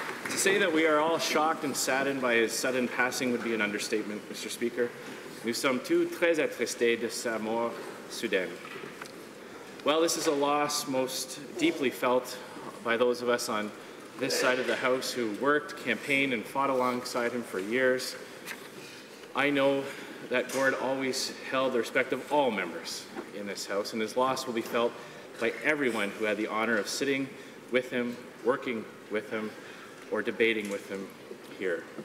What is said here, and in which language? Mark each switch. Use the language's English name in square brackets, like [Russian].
[English] To say that we are all shocked and saddened by his sudden passing would be an understatement, Mr. Speaker. [French] Nous sommes tous très attristés de sa mort soudaine. [English] Well, this is a loss most deeply felt by those of us on this side of the House who worked, campaigned, and fought alongside him for years. I know that Gord always held the respect of all members in this House, and his loss will be felt by everyone who had the honor of sitting with him, working with him, or debating with him here.